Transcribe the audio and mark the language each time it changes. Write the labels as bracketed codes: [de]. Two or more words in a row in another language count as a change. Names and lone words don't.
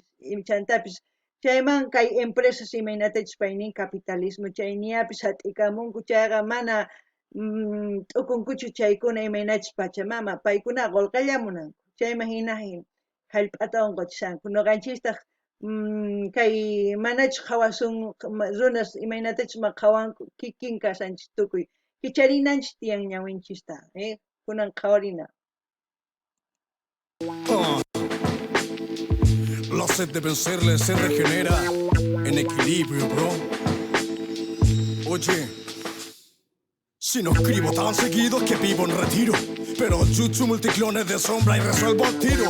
[qu] Chantapis chayman kay empresas imaynatachus paynin capitalismo chay ñapis hat'ikamunku chayqa mana t'ukunkuchu chaykuna imaynachus pachamama paykuna qolqallamunanku chayman hina hallp'ata onqochishanku noqanchistaq kay manachus hawasun runas imaynatachus qawanku kikin kasanchis tukuy kicharinanchis tiyan ñawinchista kunan qhawarina. [es] La sed de vencerle se regenera en equilibrio, bro. Oye, si no escribo tan seguido que vivo en retiro, pero jutsu multiclones de sombra y resuelvo al tiro.